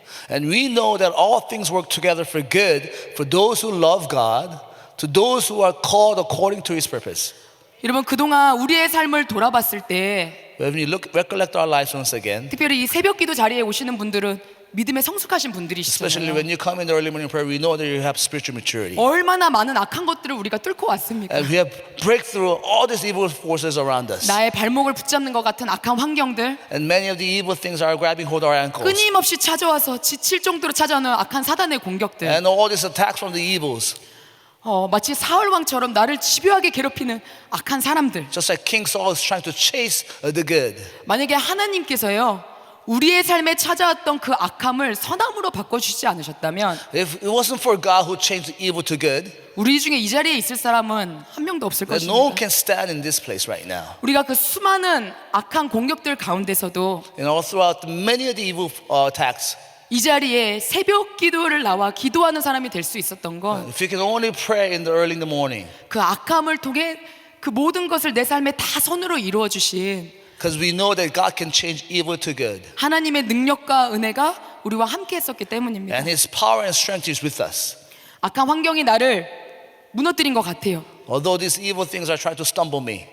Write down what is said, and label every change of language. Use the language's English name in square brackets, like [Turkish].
[English] And we know that all things work together for good for those who love God, to those who are called according to His purpose. [Korean] 여러분 그동안 우리의 삶을 돌아봤을 때 [English] When we recollect our lives once again, [Korean] 특별히 이 새벽기도 자리에 오시는 분들은 믿음에 성숙하신 [English] especially [Korean] 분들이시잖아요. [English] when you come in the early morning prayer, we know that you have spiritual maturity. [Korean] 얼마나 많은 악한 것들을 우리가 뚫고 왔습니까? [English] And we have breakthrough all these evil forces around us. [Korean] 나의 발목을 붙잡는 것 같은 악한 환경들, [English] And many of the evil things are grabbing hold of our ankles. [Korean] 끊임없이 찾아와서 지칠 정도로 찾아오는 악한 사단의 공격들, [English] And all these attacks from the evils. [Korean] 마치 사울왕처럼 나를 집요하게 괴롭히는 악한 사람들. [English] Just like King Saul is trying to chase the good. [Korean] 만약에 하나님께서요 우리의 삶에 찾아왔던 그 악함을 선함으로 바꿔주시지 않으셨다면 [English] If it wasn't for God who changed the evil to good, [Korean] 우리 중에 이 자리에 있을 사람은 한 명도 없을 [English] then no one [Korean] 것입니다. [English] can stand in this place right now. [Korean] 우리가 그 수많은 악한 공격들 가운데서도 [English] And all throughout many of the evil attacks, [Korean] 이 자리에 새벽 기도를 나와 기도하는 사람이 될 수 있었던 건 [English] if you can only pray in the early in the morning, [Korean] 그 악함을 통해 그 모든 것을 내 삶에 다 선으로 이루어 주신 [English] because we know that God can change evil to good. [Korean] 하나님의 능력과 은혜가 우리와 함께 했었기 때문입니다. [English] And His power and strength is with us. [Korean] 악한 환경이 나를 무너뜨린 것 같아요. [English] Although these evil things are trying to stumble me.